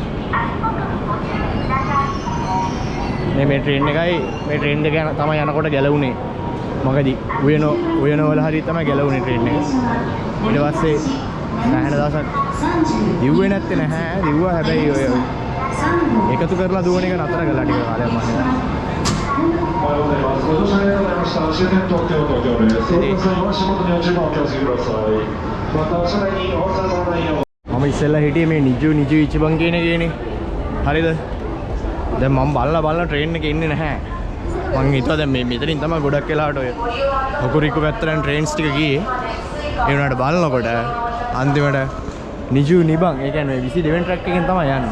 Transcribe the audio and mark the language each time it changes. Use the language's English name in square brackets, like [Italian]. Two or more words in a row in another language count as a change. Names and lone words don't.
[Sinhala] මේ ට්‍රේන් එකයි මේ ට්‍රේන් දෙක තමයි යනකොට ගැලවුනේ. මොකද උයන වල හරි තමයි ගැලවුනේ ට්‍රේන් එක. ඊට පස්සේ නැහැන දවසක් දිව්වේ නැත්තේ නැහැ. දිව්වා හැබැයි ඔය එකතු කරලා දුවන එක නතර කළා ටික කාලයක් මම හිතන්නේ. [Japanese] おはようございます。ご乗車ありがとうございました。終点東京です。お客さんは足元に落ちるのをお気をつけください。また車内にお忘れ物ないよう。 [Sinhala] මම ඉස්සෙල්ලා හිටියේ මේ නිජු ඉච්චිබන් කියන එකේනේ. හරිද? දැන් මම බලලා ට්‍රේන් එකේ ඉන්නේ නැහැ. මං හිතුවා දැන් මේ මෙතනින් තමයි ගොඩක් වෙලාවට ඔය හොකුරිකු පැත්තෙන් ට්‍රේන්ස් ටික ගියේ. ඒ වුණාට බලනකොට අන්තිමට නිජු නිබන් ඒ කියන්නේ 22 වෙනි ට්‍රැක් එකෙන් තමයි යන්නේ.